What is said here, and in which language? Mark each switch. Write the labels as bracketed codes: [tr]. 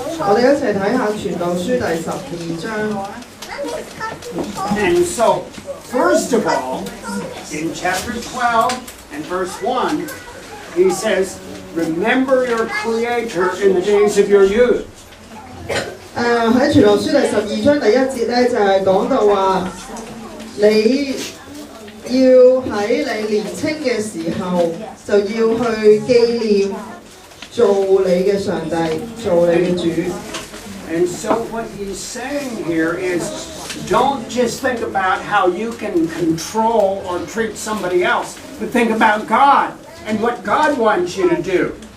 [zh] 我哋一齊睇下傳道書第12章。 [en] And so, first of all, in chapter 12 and verse 1, he says, remember your Creator in the days of your youth. [zh] 喺傳道書第12章第1節咧，就係講到話，你要喺你年青嘅時候，就要去紀念做你嘅上帝，做你嘅主。 [en] And so what he's saying here is, don't just think about how you can control or treat somebody else, but think about God and what God wants you to do.